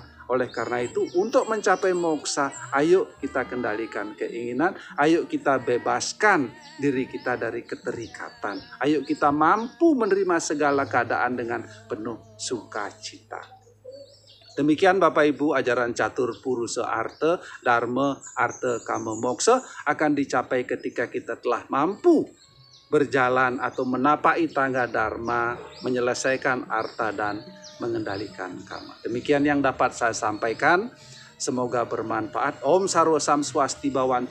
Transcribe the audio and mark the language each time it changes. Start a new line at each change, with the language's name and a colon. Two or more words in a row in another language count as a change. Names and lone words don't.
Indonesian: Oleh karena itu, untuk mencapai moksa, ayo kita kendalikan keinginan, ayo kita bebaskan diri kita dari keterikatan. Ayo kita mampu menerima segala keadaan dengan penuh sukacita. Demikian Bapak Ibu, ajaran catur purusa arte, dharma, arte, kama, moksa akan dicapai ketika kita telah mampu berjalan atau menapaki tangga dharma, menyelesaikan arta dan mengendalikan kama. Demikian yang dapat saya sampaikan. Semoga bermanfaat.
Sanskrit: Om Sarwa Sam Swasti Bawantu.